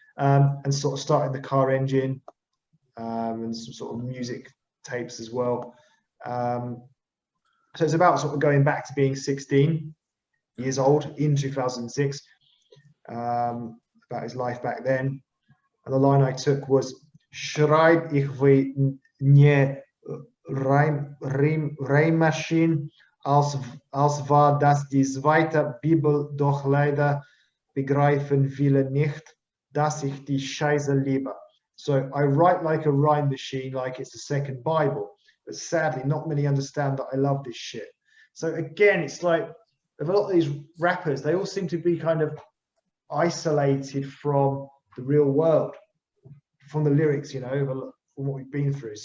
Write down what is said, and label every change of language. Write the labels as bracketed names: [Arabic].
[English] And sort of starting the car engine, and some sort of music tapes as well. So it's about sort of going back to being 16 years old in 2006, about his life back then. [German] And the line I took was Schreib ich wie nie Reimmaschine, als war das die zweite Bibel, doch leider begreifen viele nicht, dass ich die Scheiße liebe. [English] So I write like a rhyme machine, like it's the second Bible. But sadly, not many understand that I love this shit. So again, it's like, with a lot of these rappers, they all seem to be kind of isolated from the real world, from the lyrics, from what we've been through.